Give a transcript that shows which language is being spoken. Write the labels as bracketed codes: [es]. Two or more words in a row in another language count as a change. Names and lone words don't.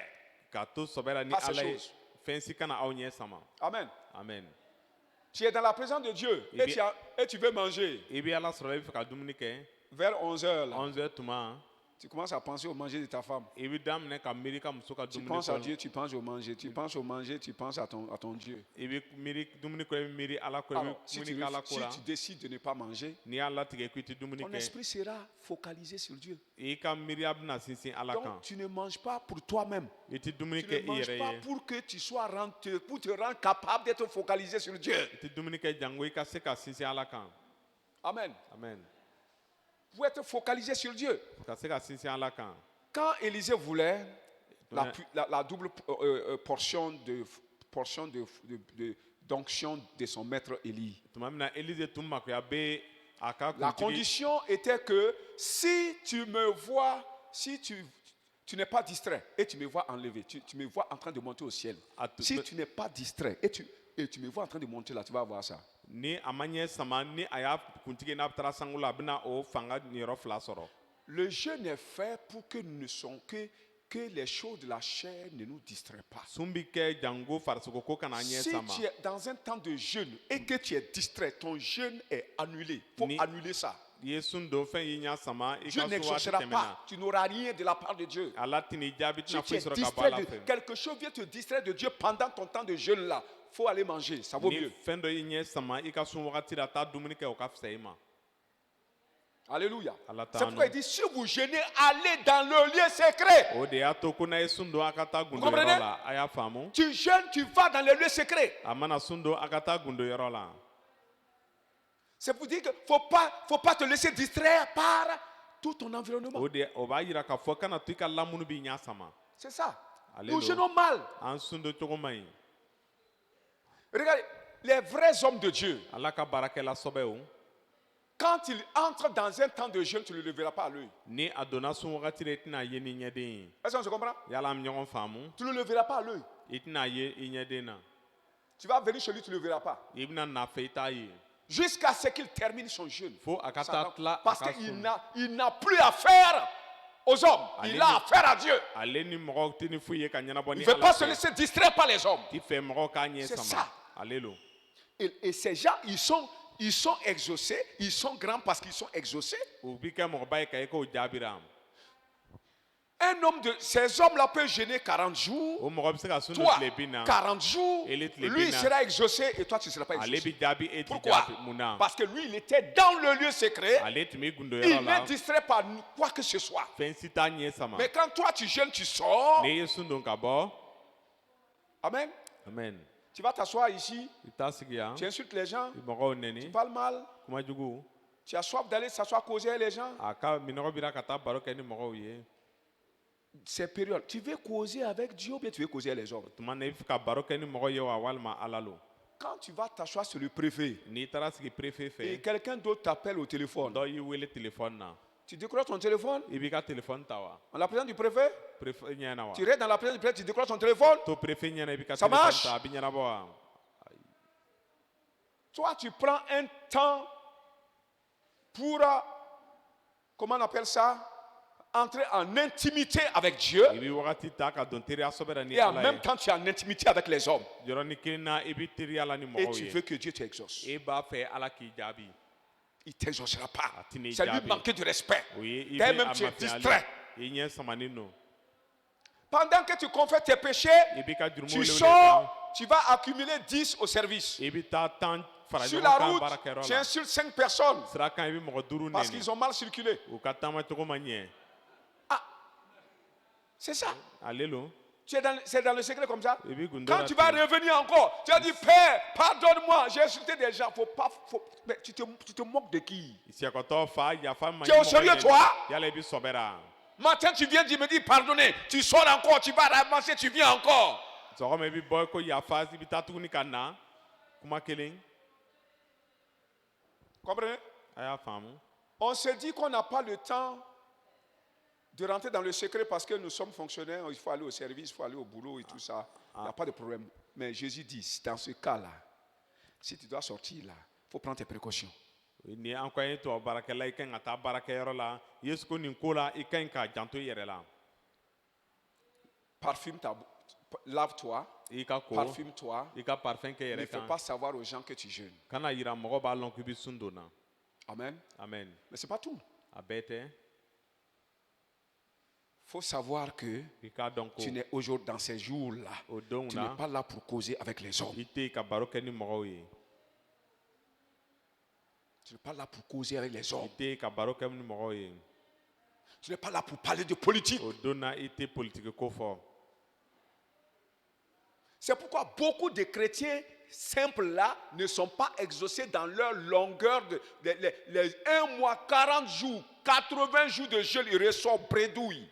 [bm] Ka to sɔbɛra ni [fr] Pas ces [bm] ala ye. [fr] choses. [bm] Fɛn si kana aw ɲɛ sama. [fr] Amen. [bm] Amen. [fr] Tu es dans la présence de Dieu Et et, bien- et tu veux manger. [bm] I bɛ ala sɔrɔ i bɛ fɛ ka dumuni kɛ. [fr] Vers 11h, [bm] 11h tuma [fr] tu commences à penser au manger de ta femme. [bm] i bɛ daminɛ ka miiri ka muso ka [fr] Tu [bm] dumuni [fr] penses à [bm] kɔ. [fr] Dieu, tu penses au manger. Tu penses au manger, tu penses à ton Dieu. [bm] I bɛ miiri dumuni kɔ i bɛ miiri ala kɔ i bɛ [fr] Alors, si [bm] dumuni kɛ ala ko la. [fr] tu décides de ne pas manger, [bm] N'i y'a latigɛ k'i tɛ dumuni [fr] ton [bm] kɛ [fr] esprit sera focalisé sur Dieu. [bm] i ka miiriya bɛna sinsin ala kan. [fr] Donc, tu ne manges pas pour toi-même. [bm] I tɛ dumuni [fr] Tu [bm] kɛ [fr] ne [bm] i [fr] manges [bm] yɛrɛ [fr] pas [bm] ye. [fr] pour que tu sois pour te rendre capable d'être focalisé sur Dieu. [bm] I tɛ dumuni kɛ jango i ka se ka sinsin ala kan. [fr] Amen. [bm] Amen. [fr] Pour être focalisé sur Dieu. [bm] Ka se ka sinsin ala kan. [fr] Quand Élisée voulait la, Ouais. la double portion d'onction de son maître Élie, [bm] Tuma min na Elize tun makoya bɛ a ka [fr] la [bm] kuntigi. [fr] condition était que si tu me vois, si tu n'es pas distrait et tu me vois enlever, tu me vois en train de monter au ciel. Si tu n'es pas distrait et tu me vois en train de monter là, tu vas voir ça. [bm] Ni a ma ɲɛ sama ni a y'a kuntigi n'a taara sango la a bɛna o fanga niyɔrɔ fila sɔrɔ. [fr] Le jeûne est fait pour que nous ne soyons que les choses de la chair ne nous distraient pas. [bm] Sun bi kɛ jango farisogo ko kana ɲɛ [fr] Si [bm] sama. [fr] tu es dans un temps de jeûne et que tu es distrait, ton jeûne est annulé. Il faut [bm] Ni- [fr] annuler ça. [bm] I ye sun don fɛn y'i ɲɛ sama i [fr] Dieu [bm] ka so waati [fr] n'exaucera [bm] tɛmɛna. [fr] pas. Tu n'auras rien de la part de Dieu. [bm] Ala tɛn'i jaabi [fr] Si [bm] tɛna [fr] tu es [bm] foyi sɔrɔ ka bɔ [fr] distrait [bm] ala [fr] de [bm] fɛ. [fr] quelque chose vient te distraire de Dieu pendant ton temps de jeûne là, faut aller manger. Ça vaut [bm] Ni [fr] mieux. [bm] fɛn dɔ y'i ɲɛ sama i ka sun wagati la taa dumuni kɛ o ka fisa i ma. [fr] Alléluia. Allah C'est t'a pourquoi il annoncé. dit si vous jeûnez, allez dans le lieu secret. [bm] O de y'a to ko n'a ye sun don a ka taa gundo [fr] comprenez? [bm] yɔrɔ la a y'a faamu. [fr] Tu jeûnes, tu vas dans le lieu secret. [bm] A mana sun don a ka taa gundo yɔrɔ la. [fr] C'est pour dire qu'il ne faut pas te laisser distraire par tout ton environnement. [bm] O b'a yira k'a fɔ kana to i ka lamunu b'i ɲɛ sama. [fr] C'est ça. [bm] Ale [fr] Nous [bm] do. [fr] jeûnons mal. [bm] An sun don cogo man ɲi. [fr] Regardez, les vrais hommes de Dieu, [bm] Ala ka baarakɛla sɔbɛw [fr] quand ils entrent dans un temps de jeûne, tu ne le verras pas à l'œil. [bm] ni a donna sun wagati la i tɛna ye ni ɲɛden ye. [fr] Est-ce qu'on se comprend? [bm] Yala an bɛ ɲɔgɔn faamu. [fr] Tu ne le verras pas à l'œil. [bm] I tɛna ye i ɲɛden na. [fr] Tu vas venir chez lui, tu ne le verras pas. [bm] I bɛna n'a fɛ i t'a ye. [fr] Jusqu'à ce qu'il termine son jeûne. [bm] Fo a ka [fr] Ça [bm] taa [fr] va. [bm] tila a [fr] Parce [bm] ka [fr] qu'il [bm] sun. [fr] n'a plus affaire aux hommes. Il Allez, [bm] a [fr] mais- affaire à Dieu. [bm] Ale ni mɔgɔw tɛ ni foyi ye ka ɲɛnabɔ [fr] Il [bm] ni [fr] ne veut [bm] Ala [fr] pas se [bm] tɛ. [fr] laisser distraire par les hommes. [bm] Ti fɛ mɔgɔw k'a ɲɛ [fr] C'est [bm] sama. [fr] ça. [bm] Ale lo. [fr] Et ces gens, ils sont exaucés. Ils sont grands parce qu'ils sont exaucés. [bm] U bi kɛ mɔgɔba ye ka i k'o jaabira. [fr] Un homme de ces hommes-là peut jeûner 40 jours. [bm] o mɔgɔ bɛ se ka sun [fr] Toi, [bm] tile bi na [fr] 40 jours. Et les Lui il [bm] bina. [fr] sera exaucé et toi tu ne seras pas [bm] ale [fr] exaucé. [bm] bi jaabi e ti [fr] Pourquoi? [bm] jaabi mun na [fr] Parce que lui il était dans le lieu secret. [bm] ale tun bɛ gundo [fr] Il [bm] yɔrɔ la [fr] n'est distrait par quoi que ce soit. [bm] fɛn si t'a ɲɛ sama [fr] Mais quand toi tu jeûnes, tu sors. [bm] n'i ye sun don ka bɔ [fr] Amen. [bm] amen [fr] Tu vas t'asseoir ici. [bm] i bɛ taa sigi yan [fr] Tu insultes les gens. [bm] i mɔgɔw [fr] Tu [bm] nɛni [fr] parles mal. [bm] kuma jugu [fr] Tu as soif d'aller s'asseoir causer avec les gens. [bm] a ka minɔgɔ bira ka taa baro kɛ ni mɔgɔw ye [fr] Ces périodes, tu veux causer avec Dieu ou bien tu veux causer avec les hommes? [bm] tuma na i bɛ fɛ ka baro kɛ ni mɔgɔ ye wa walima ala lo [fr] Quand tu vas t'asseoir sur le préfet [bm] n'i taara sigi préfet [fr] et [bm] fɛ [fr] quelqu'un d'autre t'appelle au téléphone, [bm] dɔ y'i wele téléphone na [fr] tu décroches ton téléphone [bm] i b'i ka téléphone ta wa [fr] en la présence du préfet. [bm] préfet ɲɛna wa [fr] Tu restes dans la présence du préfet, tu décroches ton téléphone. [bm] to préfet ɲɛna i b'i ka [fr] Ça [bm] téléphone [fr] marche? [bm] ta a bɛ ɲɛnabɔ wa [fr] Toi, tu prends un temps pour, comment on appelle ça, entrer en intimité avec Dieu [bm] i bɛ wagati ta ka dɔn teriya sɔbɛra ni [fr] et en [bm] ala [fr] même [bm] ye [fr] temps tu es en intimité avec les hommes [bm] yɔrɔnin kelen na i bɛ teriya la ni [fr] et [bm] mɔgɔw [fr] tu [bm] ye [fr] veux que Dieu t'exauce. [bm] e b'a fɛ ala k'i jaabi [fr] Il ne t'exaucera pas. [bm] ti n'i [fr] C'est lui [bm] jaabi [fr] manquer de respect. [bm] o ye i [fr] Dès [bm] bɛ [fr] même [bm] a [fr] tu es [bm] mafiyali [fr] distrait. [bm] i ɲɛ samanen don [fr] Pendant que tu confesses tes péchés, [bm] i b'i ka jurumu [fr] tu [bm] wele [fr] sors, tu vas accumuler 10 au service. [bm] i bɛ taa tan fara [fr] Sur [bm] ɲɔgɔn [fr] la [bm] kan [fr] route, [bm] baarakɛyɔrɔ [fr] tu [bm] la [fr] insultes 5 personnes [bm] sira kan i bɛ mɔgɔ duuru [fr] parce [bm] nɛni [fr] qu'ils ont mal circulé. [bm] u ka taama cogo ma ɲɛ [fr] C'est ça. [bm] ale lo [fr] C'est dans le secret comme ça. [bm] i b'i gundo [fr] Quand [bm] la [fr] tu vas [bm] ten. [fr] revenir encore, tu vas dire Père, pardonne-moi, j'ai insulté des gens. Mais tu te moques de qui? [bm] siyakɔtɔ fa yafa ma [fr] Tu es au sérieux, toi? [bm] yala i bɛ sɔbɛra [fr] Matin, tu viens me dire pardonnez. Tu sors encore, tu vas ramasser, tu viens encore. [bm] sɔgɔma i bɛ bɔ ko yafa i bɛ taa tuguni ka na kuma kelen [fr] Comprenez? [bm] a y'a faamu [fr] On se dit qu'on n'a pas le temps de rentrer dans le secret parce que nous sommes fonctionnaires, il faut aller au service, il faut aller au boulot et tout ça. Il n'y a pas de problème. Mais Jésus dit, dans ce cas-là, si tu dois sortir là, il faut prendre tes précautions. [bm] ni an ko an ye tubabu baarakɛla i ka ɲi ka taa baarakɛyɔrɔ la yesu ko nin ko la i ka ɲi ka janto i yɛrɛ la [fr] Parfume ta lave-toi, [bm] i ka ko [fr] parfume-toi. [bm] i ka parfɛn kɛ i [fr] Ne [bm] yɛrɛ [fr] fais [bm] kan [fr] pas savoir aux gens que tu jeûnes. [bm] kana yira mɔgɔ b'a lɔn k'i bɛ sun donna [fr] Amen. [bm] amen [fr] Mais ce n'est pas tout. [bm] a bɛɛ tɛ [fr] Il faut savoir que [bm] i k'a dɔn ko [fr] tu n'es aujourd'hui dans ces jours-là. [bm] o donw [fr] Tu n'es [bm] na [fr] pas là pour causer avec les hommes. [bm] i tɛ yen ka baro kɛ ni mɔgɔw ye [fr] Tu n'es pas là pour causer avec les [bm] i [fr] hommes. [bm] tɛ yen ka baro kɛ ni mɔgɔw ye [fr] Tu n'es pas là pour parler de politique. [bm] o don na i tɛ politiki ko fɔ [fr] C'est pourquoi beaucoup de chrétiens simples là ne sont pas exaucés dans leur longueur de les 1 mois, 40 jours, 80 jours de jeûne, ils ressortent bredouille.